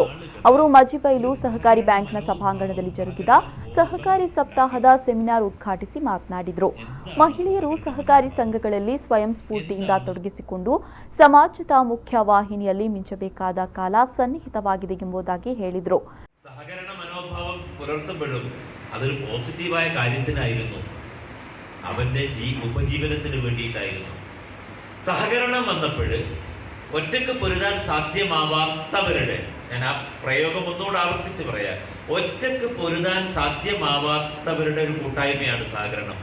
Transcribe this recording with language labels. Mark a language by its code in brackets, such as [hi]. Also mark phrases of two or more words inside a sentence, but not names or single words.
[kn] ಅವರು ಮಜಿಬೈಲು ಸಹಕಾರಿ ಬ್ಯಾಂಕ್ನ ಸಭಾಂಗಣದಲ್ಲಿ ಜರುಗಿದ ಸಹಕಾರಿ ಸಪ್ತಾಹದ ಸೆಮಿನಾರ್ ಉದ್ಘಾಟಿಸಿ ಮಾತನಾಡಿದರು. ಮಹಿಳೆಯರು ಸಹಕಾರಿ ಸಂಘಗಳಲ್ಲಿ ಸ್ವಯಂ ಸ್ಫೂರ್ತಿಯಿಂದ ತೊಡಗಿಸಿಕೊಂಡು ಸಮಾಜದ ಮುಖ್ಯ ವಾಹಿನಿಯಲ್ಲಿ ಮಿಂಚಬೇಕಾದ ಕಾಲ ಸನ್ನಿಹಿತವಾಗಿದೆ ಎಂಬುದಾಗಿ ಹೇಳಿದರು. [ml] സഹകരണ മനോഭാവം പുലർത്തുമ്പോഴും അതൊരു പോസിറ്റീവായ കാര്യത്തിനായിരുന്നു, അവന്റെ ഉപജീവനത്തിന് വേണ്ടിയിട്ടായിരുന്നു. സഹകരണം വന്നപ്പോൾ ഒറ്റക്ക് പൊരുതാൻ സാധ്യമാവാത്തവരുടെ, ഞാൻ ആ പ്രയോഗം ഒന്നുകൂടെ ആവർത്തിച്ച് പറയാം, ഒറ്റക്ക് പൊരുതാൻ സാധ്യമാവാത്തവരുടെ ഒരു കൂട്ടായ്മയാണ് സഹകരണം.